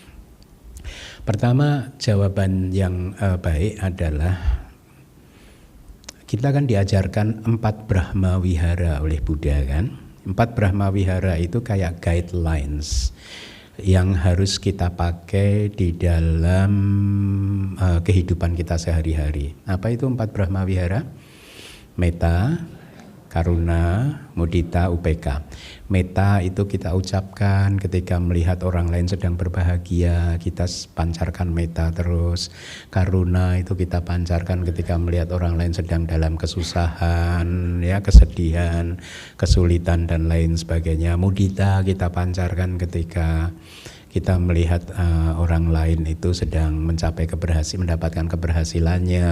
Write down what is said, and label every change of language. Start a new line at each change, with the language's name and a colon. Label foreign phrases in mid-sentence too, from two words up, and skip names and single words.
Indonesian: Pertama, jawaban yang baik adalah kita kan diajarkan 4 Brahma Wihara oleh Buddha, kan. 4 Brahma Wihara itu kayak guidelines yang harus kita pakai di dalam kehidupan kita sehari-hari. Apa itu 4 Brahma Wihara? Metta, karuna, mudita, upeka. Metta itu kita ucapkan ketika melihat orang lain sedang berbahagia, kita pancarkan metta terus. Karuna itu kita pancarkan ketika melihat orang lain sedang dalam kesusahan, ya, kesedihan, kesulitan dan lain sebagainya. Mudita kita pancarkan ketika kita melihat orang lain itu sedang mendapatkan keberhasilannya.